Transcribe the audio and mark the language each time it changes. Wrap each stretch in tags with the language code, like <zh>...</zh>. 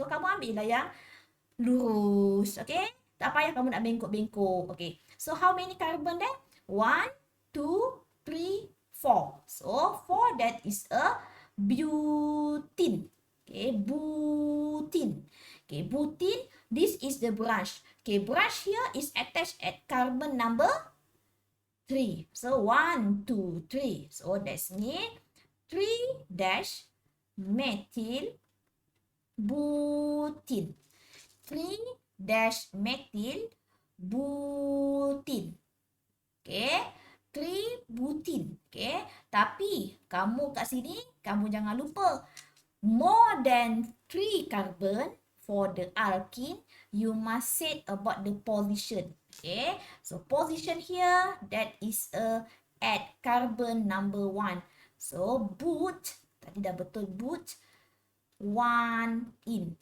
<ms>So, kamu ambil lah yang lurus. Okay, tak payah kamu nak bengkok-bengkok.</ms> <en>Okay, so how many carbon there? 1, 2, 3, 4. So, 4 that is a butene. Okay, butene. Okay, butene, this is the branch. Okay, branch here is attached at carbon number 3. So, 1, 2, 3. So, that's mean 3 dash methyl butene. 3 dash methyl butene. Okay. 3 butene. Okay.</en> <ms>Tapi kamu kat sini, kamu jangan lupa.</ms> <en>More than 3 carbon for the alkene, you must say about the position. Okay. So, position here, that is at carbon number 1.</en> <ms>So, but, tadi dah betul but, 1 in.</ms>